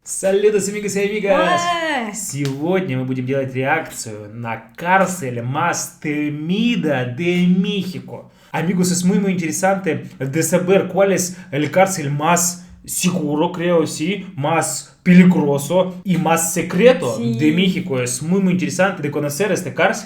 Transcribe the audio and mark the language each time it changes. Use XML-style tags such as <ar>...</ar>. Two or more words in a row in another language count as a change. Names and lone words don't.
<es>Saludos, amigos y amigas! Ué!</es> <ru>Сегодня мы будем делать реакцию на</ru> <es>cárcel más temida de México. Amigos, es muy interesante de saber cuál es el cárcel más seguro, creo, sí, más peligroso y más secreto de Sí. México. Es muy interesante de conocer esta cárcel.</es>